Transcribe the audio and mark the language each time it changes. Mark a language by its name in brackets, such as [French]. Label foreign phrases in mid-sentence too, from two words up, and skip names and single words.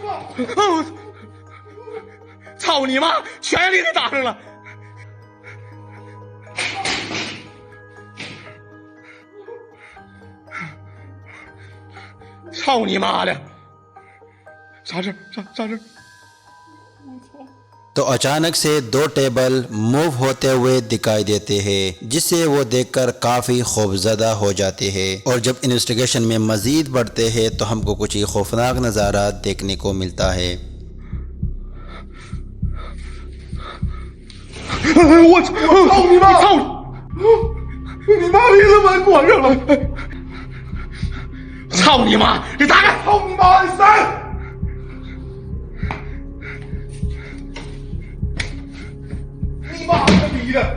[Chinese] 操你妈！全力的打上了！操你妈的！啥事？啥事？ [Urdu] تو اچانک سے 2 [English] table move [Urdu] ہوتے ہوئے دکھائی دیتے ہیں، جس سے وہ دیکھ کر کافی خوفزدہ ہو جاتے ہیں. اور جب انویسٹیگیشن میں مزید بڑھتے ہیں تو ہم کو کچھ ہی خوفناک نظارہ دیکھنے کو ملتا ہے. [Chinese] 我操你妈！操你妈逼他妈关上了！操你妈！你打开！操你妈！你谁？你妈个逼的！